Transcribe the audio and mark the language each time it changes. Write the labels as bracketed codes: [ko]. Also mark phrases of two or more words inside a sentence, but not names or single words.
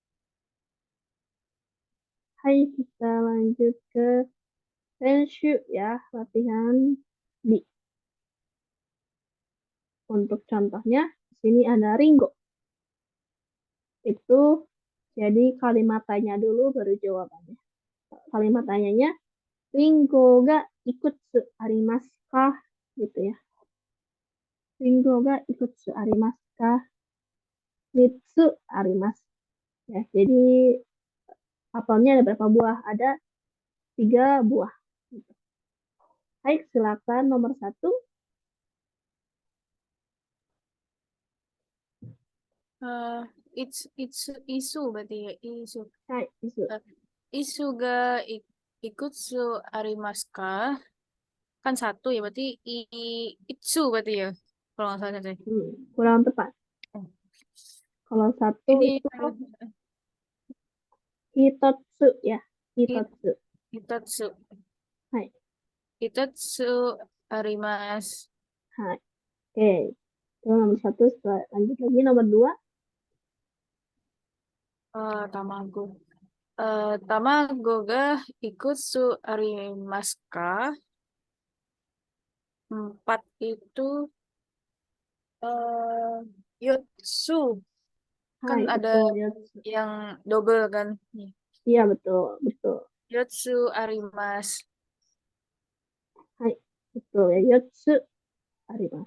[id] Hai, kita lanjut ke Tenshu ya, latihan B. Untuk contohnya, di sini ada Ringo. Itu jadi kalimat tanya dulu baru jawabannya. Kalimat tanyanya, [ja] りんごがいくつありますか? [id] Gitu ya. [ja] りんごがいくつありますか? 三つあります. [id] Ya, jadi apelnya ada berapa buah? Ada 3 buah. Baik, silakan nomor 1. Isu berarti ya, isu. [ja] はい、椅子. 椅子がいくつありますか? [id] Kan 1 ya, berarti itsu berarti ya. Kalau nggak salah saya. Kurang tepat. Oh. Kalau 1 Ini itu hitotsu ya. Hitotsu. [ja] Hitotsu. Hai. 一つあります. [id] Hai. Oke. Itu nomor 1. Lanjut lagi nomor 2. [ja] Tamago. 卵がいくつありますか? [id] 4 itu yotsu. Kan Hai, ada betul, yotsu. yang double kan. Iya, betul, betul. [ja] 四つあります. [id] Hai, betul ya, [ja] 四つあります.